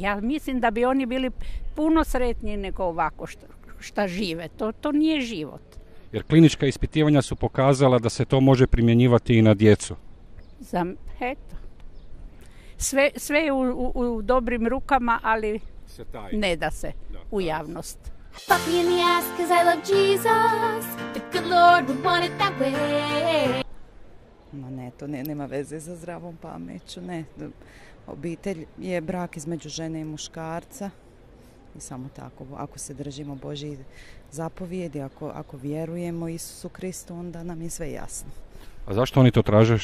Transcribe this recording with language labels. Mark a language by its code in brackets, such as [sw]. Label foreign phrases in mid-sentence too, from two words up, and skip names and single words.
[hr] Ja mislim da bi oni bili puno sretniji nego ovako šta žive. To nije život. Jer klinička ispitivanja su pokazala da se to može primjenjivati i na djecu. Eto. Sve je u dobrim rukama, ali ne da se u javnost. [en] Fuck me in the ass, cause I love Jesus. The good Lord would want it that way. [hr] Ma ne, to nema veze sa zdravom pameću, ne. Obitelj je brak između žene i muškarca. I samo tako, ako se držimo Božjih zapovjedi, ako vjerujemo Isusu Kristu, onda nam je sve jasno. A zašto oni to traže?